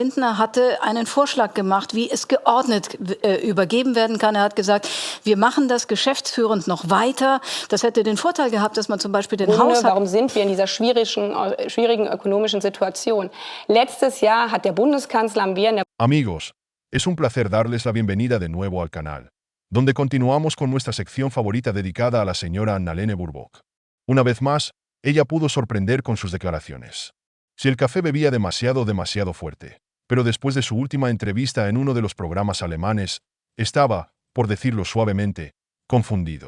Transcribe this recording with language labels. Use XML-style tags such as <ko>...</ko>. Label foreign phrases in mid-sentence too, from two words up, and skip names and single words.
<de>Lindner hatte einen Vorschlag gemacht, wie es geordnet übergeben werden kann. Er hat gesagt, wir machen das geschäftsführend noch weiter. Das hätte den Vorteil gehabt, dass man zum Beispiel den Haushalt... Warum sind wir in dieser schwierigen ökonomischen Situation? Letztes Jahr hat der Bundeskanzler am Wehren...</de> <es>Amigos, es un placer darles la bienvenida de nuevo al canal, donde continuamos con nuestra sección favorita dedicada a la señora Annalena Baerbock. Una vez más, ella pudo sorprender con sus declaraciones. Si el café bebía demasiado fuerte, pero después de su última entrevista en uno de los programas alemanes, estaba, por decirlo suavemente, confundido.</es>